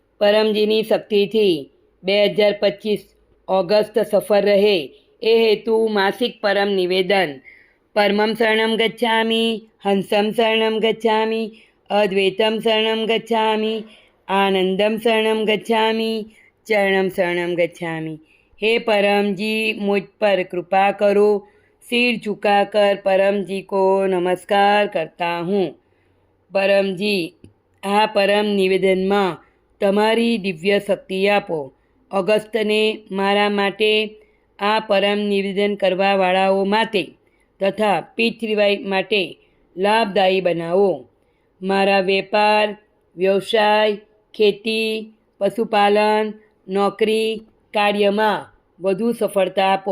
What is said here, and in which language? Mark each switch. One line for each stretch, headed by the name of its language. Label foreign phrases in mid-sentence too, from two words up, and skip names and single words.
Gujarati: પરમજીની શક્તિથી 2025 ઓગસ્ટ સફળ રહે એ હેતુ માસિક પરમ નિવેદન.
Sanskrit: પરમં શરણં ગચ્છામિ, હંસં શરણં ગચ્છામિ, અદ્વૈતમ શરણં ગચ્છામિ, આનંદમ શરણં ગચ્છામિ, ચરણમ શરણં ગચ્છામિ.
Hindi: हे परम जी, मुझ पर कृपा करो. सिर झुकाकर परम जी को नमस्कार करता हूँ. परम जी,
Gujarati: આ પરમ નિવેદનમાં તમારી દિવ્ય શક્તિ આપો. ઓગસ્ટને મારા માટે, આ પરમ નિવેદન કરવાવાળાઓ માટે તથા પીતૃવાય માટે લાભદાયી બનાવો. મારા વેપાર, વ્યવસાય, ખેતી, પશુપાલન, નોકરી, કાર્યમાં વધુ સફળતા આપો.